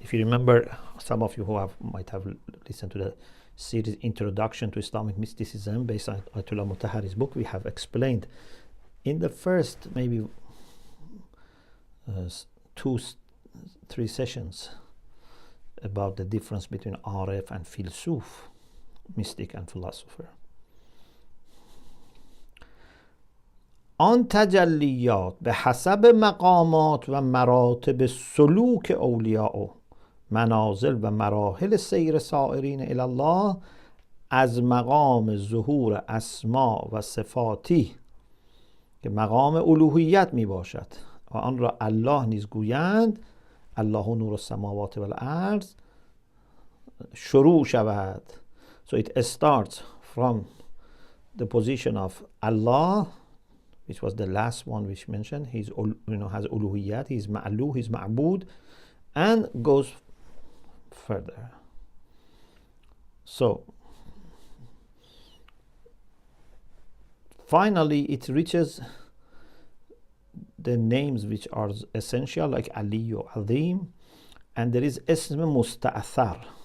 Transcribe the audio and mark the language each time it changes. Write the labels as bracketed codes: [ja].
[en] If you remember, some of you who might have listened to the series Introduction to Islamic Mysticism based on Ayatollah Mutahhari's book, we have explained in the first maybe 2-3 sessions about the difference between Arif and Filsuf, mystic and philosopher. [fa] آن تجلیات به حسب مقامات و مراتب سلوک اولیاء و منازل و مراحل سیر سائرین الی الله از مقام ظهور اسما و صفاتی که مقام الوهیت می باشد و آن را الله نیز گویند [ar] الله نور السماوات و الارض [fa] شروع شود. [en] So it starts from the position of Allah, which was the last one which mentioned. He's has uluhiyat, he's ma'lu, he's ma'bud, and goes further. So finally it reaches the names which are essential, like Aliyu Azim, and there is Ism Musta'athar.